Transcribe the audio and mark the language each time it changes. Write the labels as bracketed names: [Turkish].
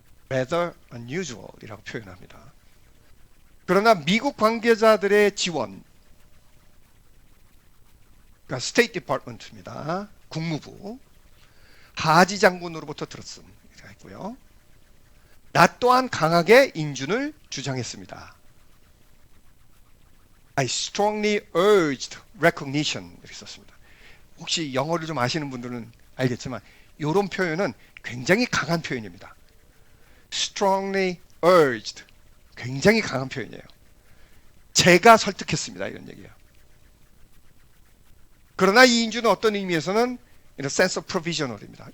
[English] rather unusual [Korean] 이라고 표현합니다. 그러나 미국 관계자들의 지원, 그러니까 스테이트 디파트먼트입니다. 국무부. 하지 장군으로부터 들었습니다. 했고요. 나 또한 강하게 인준을 주장했습니다. [English] I strongly urged recognition [Korean] 이렇게 썼습니다. 혹시 영어를 좀 아시는 분들은 알겠지만 이런 표현은 굉장히 강한 표현입니다. [English] strongly urged [Korean] 굉장히 강한 표현이에요. 제가 설득했습니다. 이런 얘기예요. 그러나 이 인준은 어떤 의미에서는 [English] in a sense of provisional [Korean] 입니다.